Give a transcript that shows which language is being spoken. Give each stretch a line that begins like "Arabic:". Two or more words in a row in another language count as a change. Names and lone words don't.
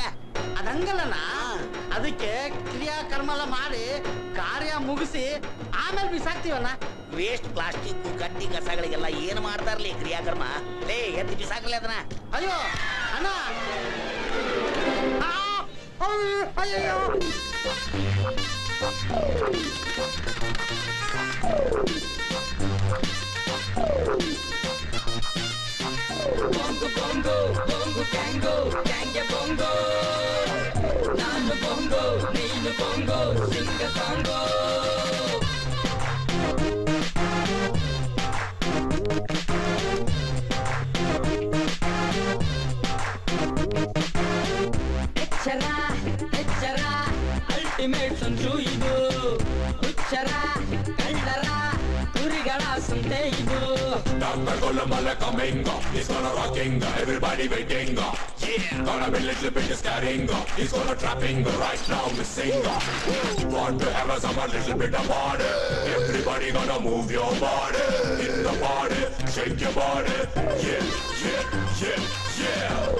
Kannada: ಅದಂಗಲ್ಲಣ್ಣ, ಅದಕ್ಕೆ ಕ್ರಿಯಾಕರ್ಮ ಎಲ್ಲ ಮಾಡಿ ಕಾರ್ಯ ಮುಗಿಸಿ ಆಮೇಲೆ ಬಿಸಾಕ್ತಿವಣ್ಣ. ವೇಸ್ಟ್ ಪ್ಲಾಸ್ಟಿಕ್ ಕಡ್ಡಿ ಕಸಗಳಿಗೆಲ್ಲ ಏನ್ ಮಾಡ್ತಾರಲಿ ಕ್ರಿಯಾಕರ್ಮ? ಲೇ ಎತ್ತಿ ಬಿಸಾಕಲೇ ಅದನ್ನ. ಅಯ್ಯೋ ಅಣ್ಣ, ಅಯ್ಯೋ Bongo bongo, bongo tango, tango bongo. ನಾನು ಬೊಂಗೊ, ನೀನು ಬೊಂಗೊ,
English: sing a songo.
Kannada: ಎಚ್ಚರ, ಎಚ್ಚರ, ultimate ಸಂಚು ಇದು. ಹುಚ್ಚರ, ಕಳ್ಳರ, ಕುರಿಗಳ ಸಂತೆ ಇದು.
English: Dr. Golamala coming, he's gonna rocking, everybody waiting, yeah, gonna be little bit scaring, he's gonna trapping, right now missing, want to have a summer little bit of body, everybody gonna move your body, hit the body, shake your body, yeah, yeah, yeah, yeah.